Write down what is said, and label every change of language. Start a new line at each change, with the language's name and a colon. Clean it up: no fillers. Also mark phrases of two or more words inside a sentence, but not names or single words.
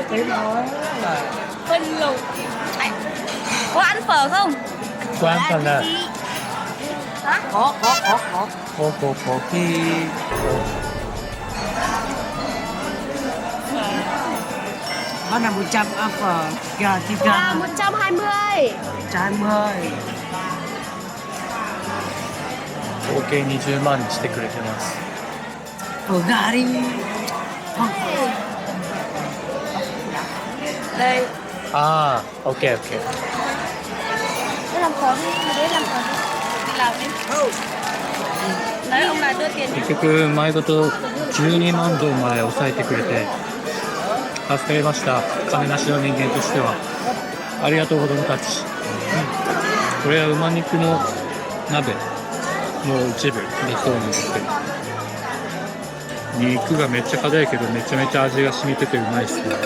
Vietnamese: Phân lực. Có ăn phở không? Có ăn phở nào? Hả? Có. Có khi Nó là 100 phở gà thịt gà. À, 120. 120.
Japanese: 合計20万にしてくれてます。
Vietnamese: Phở gà đi. Đây. À, ok. Để làm phở đi, để làm phở đi. Đi làm đi. Đấy, ông này đưa tiền đi.
Japanese: 結局前ごと12万ドルまで抑えてくれて助かりました。金なしの人間としてはありがとう子供たち。これは馬肉の鍋の一部だそうなんですけど、肉がめっちゃ硬いけどめちゃめちゃ味が染みててうまいですね。